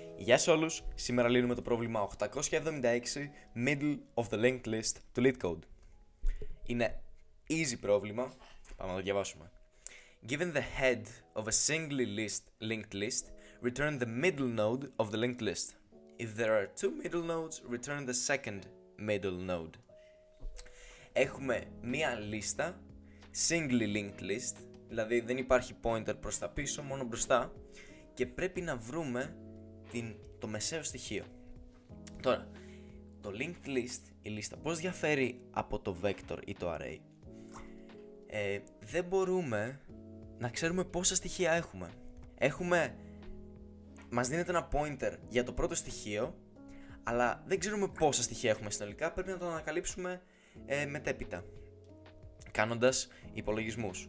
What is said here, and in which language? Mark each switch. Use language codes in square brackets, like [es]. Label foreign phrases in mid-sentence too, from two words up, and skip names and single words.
[el] Γεια σε όλους, σήμερα λύνουμε το πρόβλημα 876 Middle of the linked list του LeetCode. Είναι easy πρόβλημα, πάμε να το διαβάσουμε. [en] Given the head of a singly linked list, return the middle node of the linked list. If there are two middle nodes, return the second middle node. [el] Έχουμε μία λίστα, [en] singly linked list, [el] δηλαδή δεν υπάρχει pointer προς τα πίσω, μόνο μπροστά, και πρέπει να βρούμε το μεσαίο στοιχείο. Τώρα, το [en] linked list, [el] η λίστα, πώς διαφέρει από το vector ή το array? Δεν μπορούμε να ξέρουμε πόσα στοιχεία έχουμε. Μας δίνεται ένα pointer για το πρώτο στοιχείο, αλλά δεν ξέρουμε πόσα στοιχεία έχουμε συνολικά, πρέπει να το ανακαλύψουμε μετέπειτα, κάνοντας υπολογισμούς.